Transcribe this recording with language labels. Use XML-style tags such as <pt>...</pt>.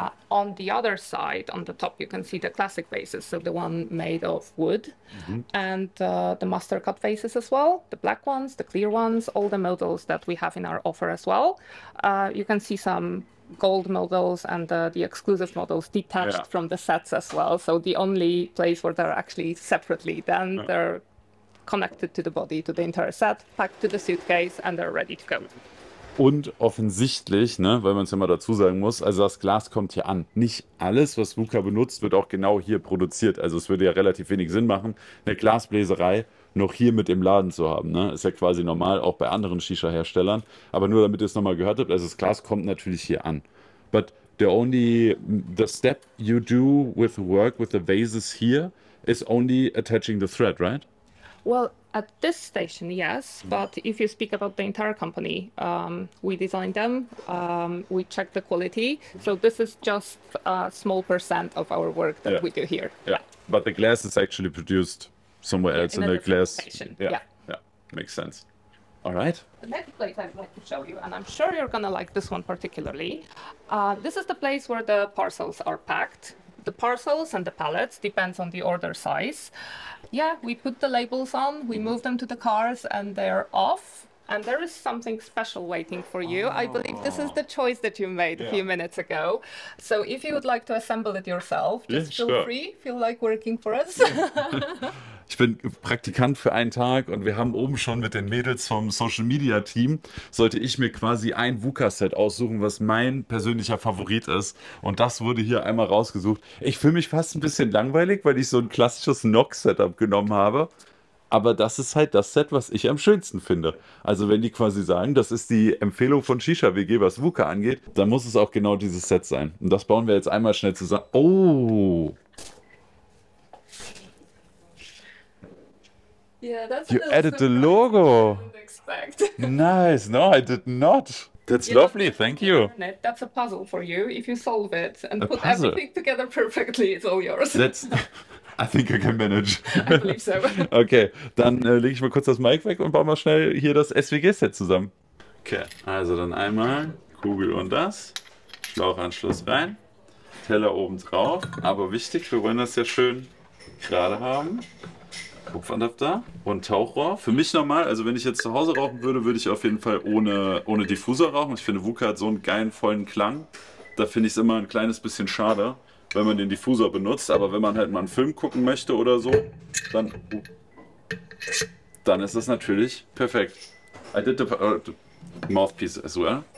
<en>On the other side, on the top, you can see the classic vases, so the one made of wood, and the master cut vases as well, the black ones, the clear ones, all the models that we have in our offer as well. You can see some gold models and the exclusive models detached from the sets as well. So the only place where they're actually separately, then they're connected to the body, to the entire set, packed to the suitcase, and they're ready to go.</en> <de>Und offensichtlich, ne, weil man es ja mal dazu sagen muss, also das Glas kommt hier an. Nicht alles, was VUCA benutzt, wird auch genau hier produziert. Also es würde ja relativ wenig Sinn machen, eine Glasbläserei noch hier mit im Laden zu haben. Ne? Ist ja quasi normal, auch bei anderen Shisha-Herstellern. Aber nur damit ihr es nochmal gehört habt, also das Glas kommt natürlich hier an.</de> <en>But the step you do with work with the vases here is only attaching the thread, right? Well, at this station, yes, but if you speak about the entire company, we designed them, we check the quality, so this is just a small percent of our work that we do here. Yeah, but the glass is actually produced somewhere else in the glass. Station. Yeah, makes sense. All right. The next place I'd like to show you, and I'm sure you're gonna like this one particularly, this is the place where the parcels are packed. The parcels and the pallets depends on the order size. Yeah, we put the labels on, we move them to the cars, and they're off. And there is something special waiting for you. I believe this is the choice that you made a few minutes ago. So if you would like to assemble it yourself, just feel free, feel like working for us.</en> <de>Ich bin Praktikant für einen Tag und wir haben oben schon mit den Mädels vom Social Media Team, sollte ich mir quasi ein VUCA-Set aussuchen, was mein persönlicher Favorit ist. Und das wurde hier einmal rausgesucht. Ich fühle mich fast ein bisschen langweilig, weil ich so ein klassisches Nox-Setup genommen habe. Aber das ist halt das Set, was ich am schönsten finde. Also wenn die quasi sagen, das ist die Empfehlung von Shisha WG, was VUCA angeht, dann muss es auch genau dieses Set sein. Und das bauen wir jetzt einmal schnell zusammen. Oh!</de> <en>Yeah, that's You added the logo. Nice. No, I did not. That's lovely. Thank you. That's a puzzle for you. If you solve it and put everything together perfectly, it's all yours. I think I can manage. I believe so.</en> <de>Okay, dann lege ich mal kurz das Mic weg und baue mal schnell hier das SWG-Set zusammen. Okay, also dann einmal Kugel und das. Schlauchanschluss rein. Teller oben drauf. Aber wichtig, wir wollen das ja schön gerade haben. Kupferadapter und Tauchrohr. Für mich normal, also wenn ich jetzt zu Hause rauchen würde, würde ich auf jeden Fall ohne Diffusor rauchen. Ich finde, VUCA hat so einen geilen, vollen Klang. Da finde ich es immer ein kleines bisschen schade, wenn man den Diffusor benutzt. Aber wenn man halt mal einen Film gucken möchte oder so, dann ist das natürlich perfekt.</de> <en>I did the mouthpiece as well.</en>